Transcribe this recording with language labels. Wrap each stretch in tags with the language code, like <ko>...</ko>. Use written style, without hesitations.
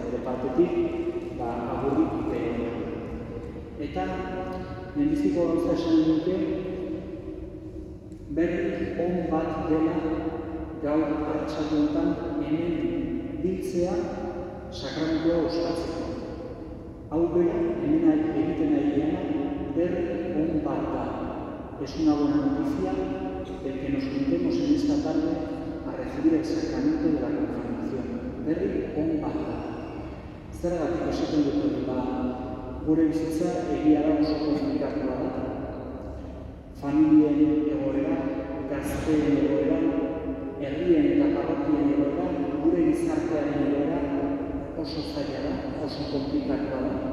<eu>Bere partetik, agurrik beroena. Eta, lehenbiziko gauza esan duke, berri on bat dela gaur arratsaldeotan hemen biltzea sakramentua osatzeko. Hau bera, hemen egiten ari dena, berri on bat da.</eu> <es>Es una buena noticia el que nos juntemos en esta tarde a recibir el sacramento de la confirmación.</es> <eu>Berri on bat da. Zergatik esaten dut gure bizitza egia da oso konplikatua da. Familien egoera, gazteen egoera, herrien eta parrokien egoera, gure gizartearen egoera oso zaila da, oso konplikatua da.</eu>